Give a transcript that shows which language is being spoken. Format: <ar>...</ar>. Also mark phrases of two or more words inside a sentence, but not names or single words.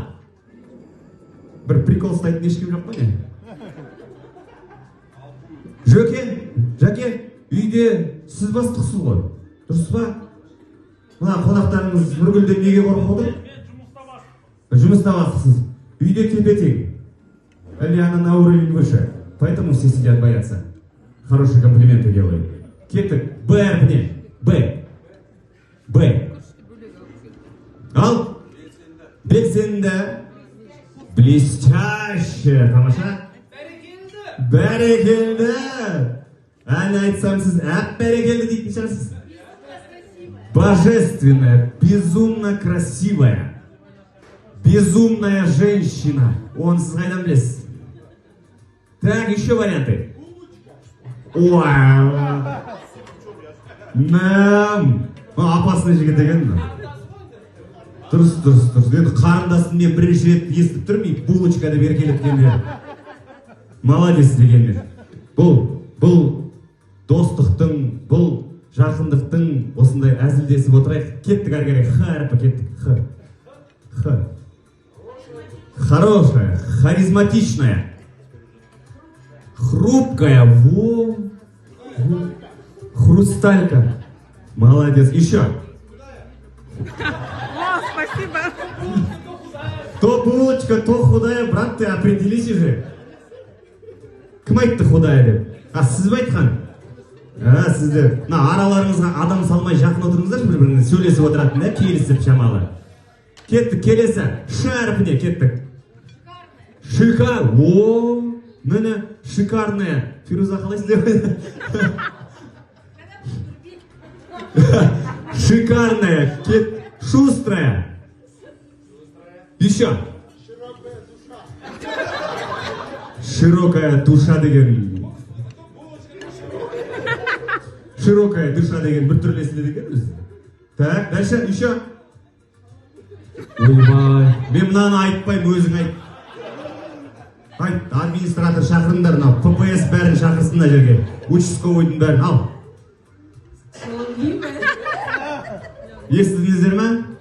<kk>Бір прикол ұстайтын ешкім жоқ па не? Жаке, үйде сіз бастықсыз ғой. Дұрыс па? Мына қонақтарыңыз Нұргүлден неге қорқады? Жұмыста бастықсыз. Үйде тепе-тең.</kk> <ru>Или она на уровень выше. Поэтому все сидят, боятся. Хорошие комплименты делают.</ru> <kk>Кеттік. Б әрпіне. Б. Ал? Белсенді. Блестяще. Тамаша? Бәрекелді. Ән айтсам сіз әп бәрекелді дейтін шығарсыз.</kk> <ru>Божественная, безумно красивая, безумная женщина.</ru> <kk>Он сіз қайдан білесіз?</kk> <ru>Так, еще варианты.</ru> <kk>Опасный жігіт екен. Дұрыс. Енді қарындасым мен бірінші рет естіп тұрмын, булочка деп еркелеп дегенде. Молодец дегенде. Бұл достықтың, бұл жақындықтың осындай әзілдесіп отырайық. Кеттік әрі қарай. Х әрпі кеттік. Х.</kk> <ru>Хорошая, харизматичная. Хрупкая, хрусталька. Молодец. Еще. Спасибо. То булочка, то худая, брат, ты определись уже.</ru> <kk>Кім айтты худая деп? Сіз бе айтқан? Сіздер. Араларыңызға адам салмай жақын отырыңыздар, бір-біріңіз сөйлесіп отыратын, да, келісіп шамалы. Кеттік, келесі. Ш әрпіне кеттік. Міне, шикарная. Фируза қалайсыз деп?</kk> <ru>Шикарная, шустрая. Еще. Широкая душа деген. Широкая душа</ru> <kk>деген бір түрлесінде деген.</kk> <ru>Так, дальше, еще.</ru> <kk>Ойбай, мен мынаны айтпаймын, өзің айт. Айт, администратор шақырыңдар, ППС бәрін шақырсындар жерге. Участковойдың бәрін ал. Естідіңіздер ме?</kk>